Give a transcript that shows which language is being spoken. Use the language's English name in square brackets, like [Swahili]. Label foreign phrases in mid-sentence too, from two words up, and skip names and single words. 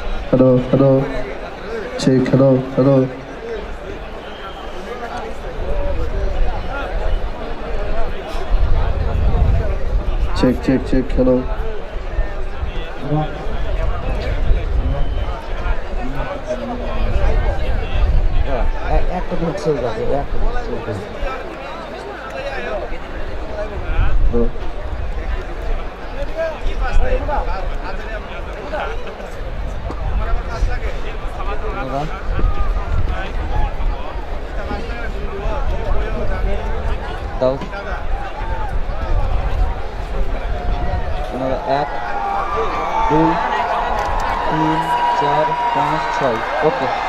[English] Hello, hello. Check, hello, hello. Check, check, check, hello. [Bangla] একটা মিনিট শেষ আছে, একটা মিনিট শেষ আছে। [English] Hello. [Bangla] দাও এক দুই তিন চার পাঁচ ছয় ওকে